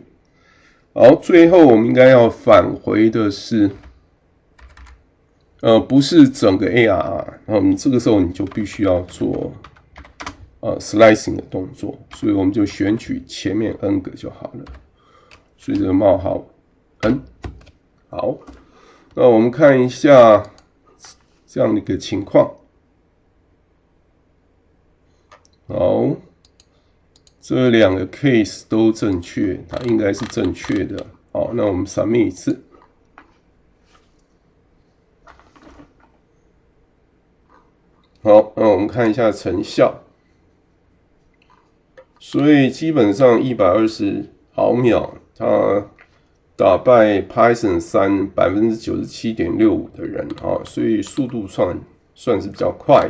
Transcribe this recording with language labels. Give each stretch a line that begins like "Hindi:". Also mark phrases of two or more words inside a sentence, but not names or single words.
Chinese: 好，最後我們應該要返回的是，不是整個 ARR， 這個時候你就必須要做slicing 的動作，所以我們就選取前面 n 個就好了，所以這個冒號 n。好，那我們看一下這樣的一個情況。好，這兩個 case 都正確，它應該是正確的。好，那我們 submit 一次。好，那我們看一下成效。所以基本上120毫秒，它打敗 Python 3 97.65% 的人啊，所以速度算是比較快的。